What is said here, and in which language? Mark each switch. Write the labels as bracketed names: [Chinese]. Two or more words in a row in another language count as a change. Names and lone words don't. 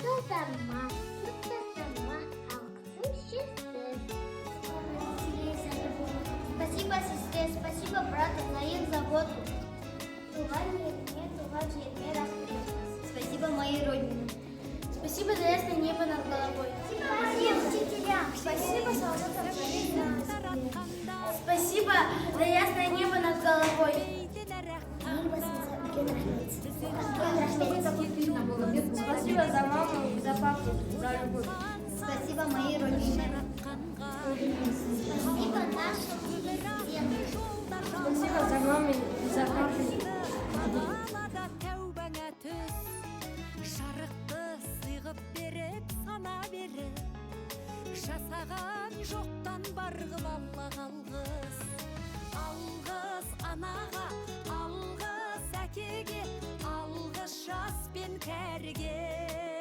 [Russian] сама, тут сама, [Kazakh] алғысым шексіз. [Russian] Спасибо, сестре, спасибо, брату, за их заботу. [Kazakh] Туған еліне, туған жеріне рахмет. [Russian] Спасибо моей родине. Спасибо за ясное небо над головой. Спасибо учителям. Спасибо солдатам за жизнь. Спасибо за ясное небо над головой. Спасибо за маму и за папу, за любовь. Спасибо моей родине. Спасибо нашему президенту. Спасибо за маму и за папу. [Kazakh] Жасаған жоқтан барғып Аллах алғыс. Алғыс анаға, алғыс әкеге, алғыс жас пен кәріге.